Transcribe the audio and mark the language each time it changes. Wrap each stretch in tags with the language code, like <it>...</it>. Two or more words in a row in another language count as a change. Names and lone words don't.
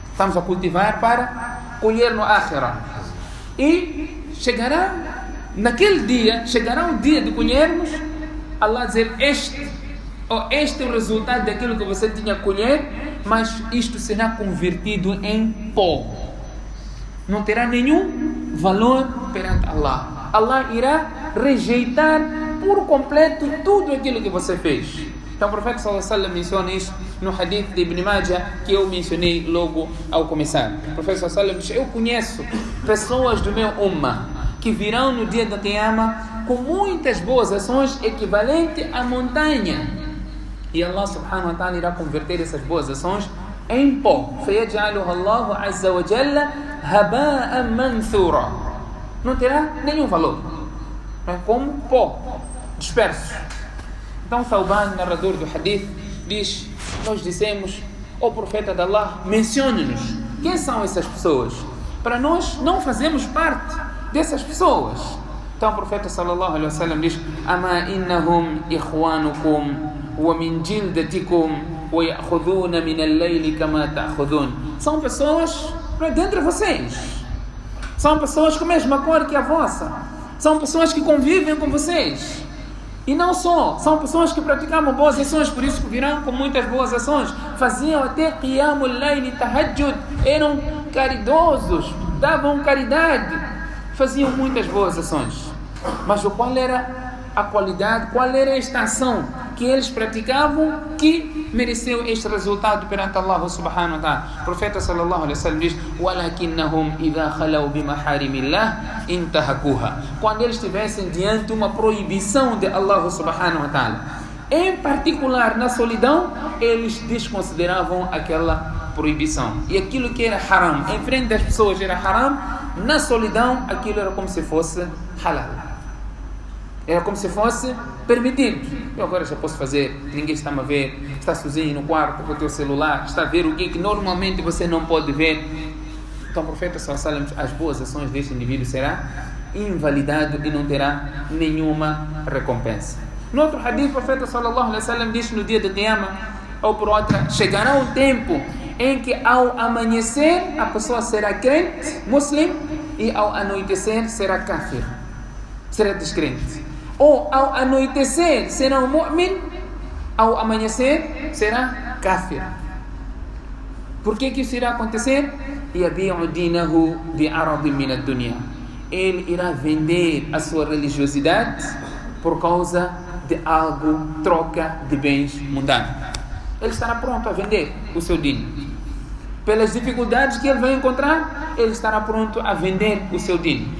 <pt>Estamos a cultivar para colher no Akhirah. E naquele dia, chegará o dia de colhermos, Allah dizer, este é o resultado daquilo que você tinha a colher, mas isto será convertido em pó. Não terá nenhum valor perante Allah. Allah irá rejeitar por completo tudo aquilo que você fez. Então o profeta</pt> <ar>صلى الله عليه وسلم</ar> <pt>menciona isso no hadith de Ibn Majah, que eu mencionei logo ao começar. O profeta</pt> <ar>صلى الله عليه وسلم</ar> <pt>diz, eu conheço pessoas do meu ummah que virão no dia da Qiyamah com muitas boas ações equivalente à montanha. E Allah</pt> <ar>سبحانه وتعالى</ar> <pt>irá converter essas boas ações em pó.</pt> <ar>فَيَجْعَلُهَا اللَّهُ عَزَّ وَجَلَّ هَبَاءً مَنْثُورًا.</ar> <pt>Não terá nenhum valor. É como pó, disperso. Então Thawban, narrador do hadith, diz, nós dissemos, o profeta de Allah, mencione-nos quem são essas pessoas, para nós não fazermos parte dessas pessoas. Então o profeta</pt> <ar>صلى الله عليه وسلم diz, أما إنهم إخوانكم ومن جلدتكم ويأخذون من الليل كما تأخذون.</ar> <pt>São pessoas dentre vocês. São pessoas com a mesma cor que a vossa. São pessoas que convivem com vocês. E não só, são pessoas que praticavam boas ações, por isso que virão com muitas boas ações. Faziam até</pt> <ar>قيام الليل تهجد,</ar> <pt>eram caridosos, davam caridade, faziam muitas boas ações. Mas qual era a qualidade, qual era esta ação que eles praticavam que mereceu este resultado perante Allah</pt> <ar>سبحانه وتعالى?</ar> <pt>O profeta</pt> <ar>صلى الله عليه وسلم diz, ولكنهم إذا خلوا بمحارم الله انتهكوها.</ar> <pt>Quando eles estivessem diante de uma proibição de Allah</pt> <ar>سبحانه وتعالى,</ar> <pt>em particular na solidão, eles desconsideravam aquela proibição. E aquilo que era haram, em frente das pessoas era haram, na solidão aquilo era como se fosse halal. Era como se fosse permitido. Eu agora já posso fazer, ninguém está a ver, está sozinho no quarto com o teu celular, está a ver o que normalmente você não pode ver. Então o profeta</pt> <ar>صلى الله عليه وسلم,</ar> <pt>as boas ações deste indivíduo será invalidado e não terá nenhuma recompensa. No outro hadith, o profeta</pt> <ar>صلى الله عليه وسلم</ar> <pt>diz, no dia de Qiyamah, ou por outra, chegará um tempo em que ao amanhecer a pessoa será crente, muslim, e ao anoitecer será kafir, será descrente. Ou ao anoitecer será um mu'min, ao amanhecer será kafir. Por que isso irá acontecer?</pt> <ar>يَبِيعُ دِينَهُ بِعَرَضٍ مِنَ الدُّنْيَا.</ar> <pt>Ele irá vender a sua religiosidade por causa de algo, troca de bens mundanos. Ele estará pronto a vender o seu din. Pelas dificuldades que ele vai encontrar, ele estará pronto a vender o seu din.</pt>